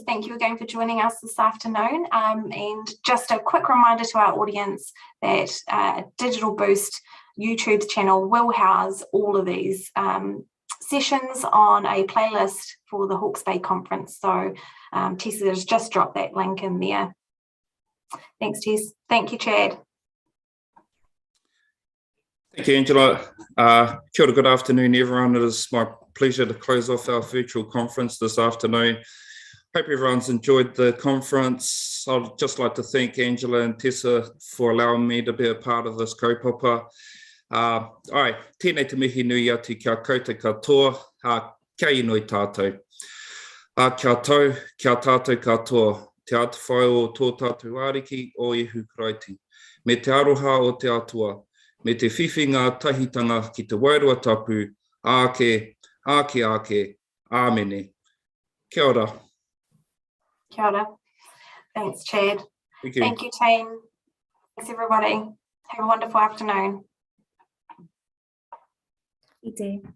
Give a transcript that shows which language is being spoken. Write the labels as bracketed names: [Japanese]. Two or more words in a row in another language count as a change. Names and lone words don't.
[English] Thank you again for joining us this afternoon. And just a quick reminder to our audience that Digital Boost YouTube channel will house all of these sessions on a playlist for the Hawke's Bay conference. So Tessa has just dropped that link in there. Thanks, Tess. Thank you, Chad. Thank you, Angela. [Māori] Kia ora, [English] good afternoon, everyone. It is my pleasure to close off our virtual conference this afternoon. Hope everyone's enjoyed the conference. I'd just like to thank Angela and Tessa for allowing me to be a part of this kaupapa. [Māori] Ai, tēnei te mihi nui atu kia koutou katoa, kia inoi tātou. Kia tau, kia tātou katoa, te atawhai o tō tātou ariki o ihu karaiti. Me te aroha o te atua, me te whiwhi ngā tahitanga ki te wairua tapu, ake, āmene. Kia ora. Kia ora. [English] Thanks, Chad. Thank you. Thank you, team. Thanks, everybody. Have a wonderful afternoon. You too.